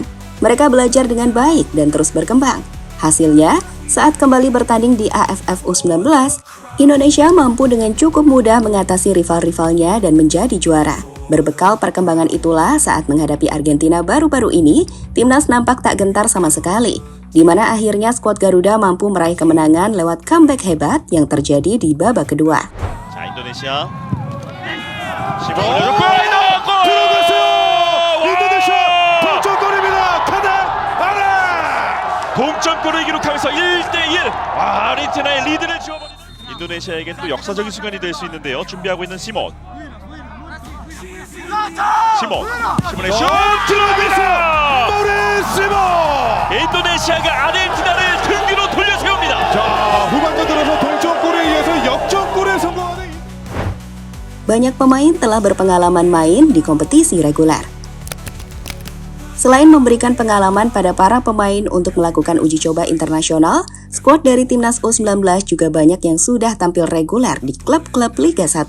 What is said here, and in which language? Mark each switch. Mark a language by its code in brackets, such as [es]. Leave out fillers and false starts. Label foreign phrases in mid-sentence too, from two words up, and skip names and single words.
[id] Mereka belajar dengan baik dan terus berkembang. Hasilnya, saat kembali bertanding di AFF U19, Indonesia mampu dengan cukup mudah mengatasi rival-rivalnya dan menjadi juara. Berbekal perkembangan itulah saat menghadapi Argentina baru-baru ini, timnas nampak tak gentar sama sekali, di mana akhirnya skuad Garuda mampu meraih kemenangan lewat comeback hebat yang terjadi di babak kedua. [ko] 인도네시아 들어갔어요. 인도네시아 동점골입니다. 카드 하나. 동점골을 기록하면서 1대1 아르헨티나의 리드를 지워버리는 인도네시아에겐 또 역사적인 순간이 될 수 있는데요. 준비하고 있는 시몬의 슛 들어갔어요. 모레 시몬. 인도네시아가 아르헨티나를 등 뒤로 돌려세웁니다. 자, 후반전 들어서 동점골에 이어서 역전골에 성공하는 [id] Banyak pemain telah berpengalaman main di kompetisi reguler. Selain memberikan pengalaman pada para pemain untuk melakukan uji coba internasional, skuad dari Timnas U19 juga banyak yang sudah tampil reguler di klub-klub Liga 1.